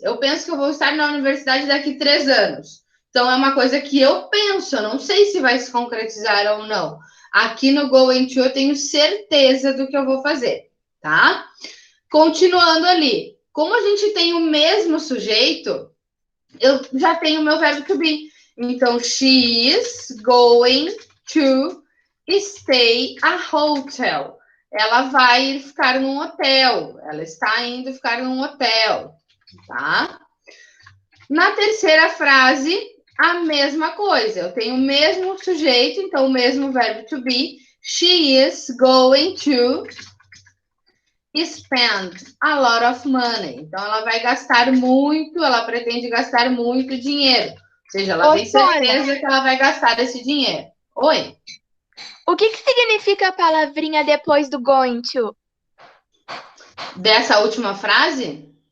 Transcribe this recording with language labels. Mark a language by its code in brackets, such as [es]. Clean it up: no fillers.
[pt] Eu penso que eu vou estar na universidade daqui a 3 anos. Então, é uma coisa que eu penso, eu não sei se vai se concretizar ou não. Aqui no Going To, eu tenho certeza do que eu vou fazer, tá? Continuando ali. Como a gente tem o mesmo sujeito, eu já tenho o meu verbo to be. [en] Então, she is going to stay a hotel. [pt] Ela vai ficar num hotel. Ela está indo ficar num hotel, tá? Na terceira frase, a mesma coisa. Eu tenho o mesmo sujeito, então o mesmo verbo to be. [en] She is going to spend a lot of money. [pt] Então, ela vai gastar muito, ela pretende gastar muito dinheiro. Ou seja, ela tem certeza que ela vai gastar esse dinheiro. Oi? O que significa a palavrinha depois do going to? Dessa última frase?